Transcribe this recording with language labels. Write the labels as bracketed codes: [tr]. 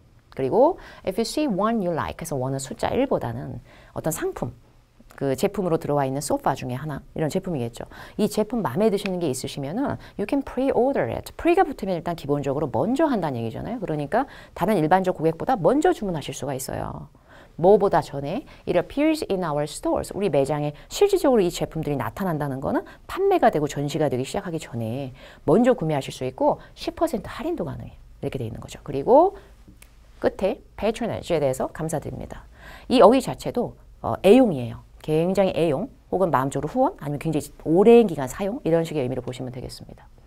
[ko] 그리고 [en] if you see one you like [ko] 해서 one은 숫자 1보다는 어떤 상품 그 제품으로 들어와 있는 소파 중에 하나 이런 제품이겠죠. 이 제품 마음에 드시는 게 있으시면은 [en] you can pre-order it. [ko] pre가 붙으면 일단 기본적으로 먼저 한다는 얘기잖아요. 그러니까 다른 일반적 고객보다 먼저 주문하실 수가 있어요. 뭐보다 전에 [en] it appears in our stores. [ko] 우리 매장에 실질적으로 이 제품들이 나타난다는 거는 판매가 되고 전시가 되기 시작하기 전에 먼저 구매하실 수 있고 10% 할인도 가능해요. 이렇게 돼 있는 거죠. 그리고 끝에 patronage에 대해서 감사드립니다. 이 어휘 자체도 애용이에요. 굉장히 애용 혹은 마음적으로 후원 아니면 굉장히 오랜 기간 사용 이런 식의 의미로 보시면 되겠습니다.